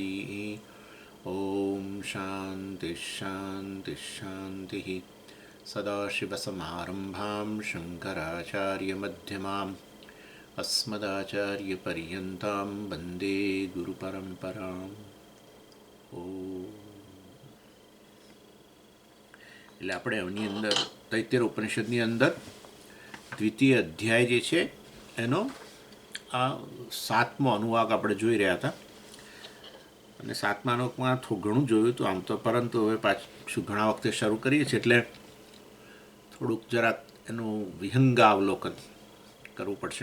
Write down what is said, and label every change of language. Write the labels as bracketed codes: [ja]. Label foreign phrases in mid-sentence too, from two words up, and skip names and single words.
[sa] ॐ शान्तिः शान्तिः शान्तिः। सदाशिवसमारम्भां शङ्कराचार्यमध्यमाम् अस्मदाचार्यपर्यन्तां वन्दे गुरुपरम्पराम्। [gu] એટલે આપણે એની અંદર તૈત્તેર ઉપનિષદની અંદર દ્વિતીય અધ્યાય જે છે એનો આ 7મો અનુવાક આપણે જોઈ રહ્યા હતા અને 7મા અનુવાકમાં થોડું ઘણું જોયું હતું આમ તો, પરંતુ હવે પાછું ઘણા વખતે શરૂ કરીએ છીએ એટલે થોડુંક જરાક એનું વિહંગાવલોકન કરવું પડશે.